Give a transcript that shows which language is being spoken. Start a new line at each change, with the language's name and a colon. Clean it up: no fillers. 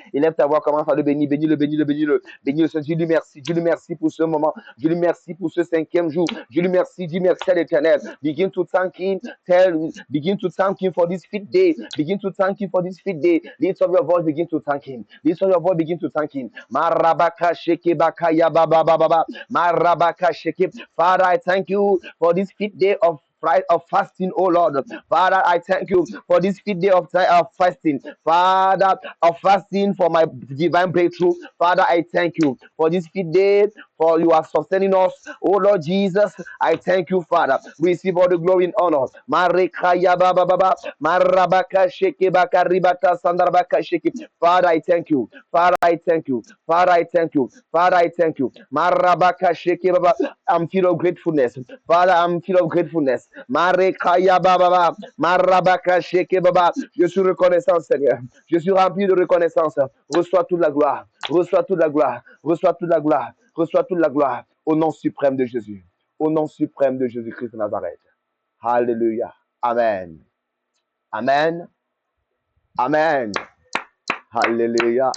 French: Et lève ta voix, commence à le bénir. Bénis-le. Bénis le Seigneur. Dieu lui merci. Dieu lui merci pour ce moment. Dieu lui merci pour ce cinquième jour. Dieu lui merci. Dis merci à l'Éternel.
English: Begin to thank him. Begin to thank him for this fifth day. Begin to thank him for this fifth day. Lift up your voice. Begin to thank him. Lift up your voice. Begin to thank him. Marabaka sheke bakaya baba. Marabaka sheke. Father, I thank you for this fifth day of fasting, oh Lord. Father, I thank you for this fifth day of fasting. Father, of fasting for my divine breakthrough. Father, I thank you for this fifth day for you are sustaining us. Oh Lord Jesus, I thank you, Father. Receive all the glory and honor. Marekaya baba baba, marabaka sheke baka ribata sandarabaka sheke. Father, I thank you. Father, I thank you. Father, I thank you. Father, I thank you. Marabaka sheke baba. I'm filled of gratefulness. Father, I'm filled of gratefulness. Marekaya baba baba, marabaka sheke baba.
French: Je suis reconnaissant, Seigneur. Je suis rempli de reconnaissance. Reçois toute la gloire. Reçois toute la gloire. Reçois toute la gloire. Reçois toute la gloire. Au nom suprême de Jésus. Au nom suprême de Jésus-Christ de Nazareth. Alléluia. Amen. Amen. Amen. Alléluia.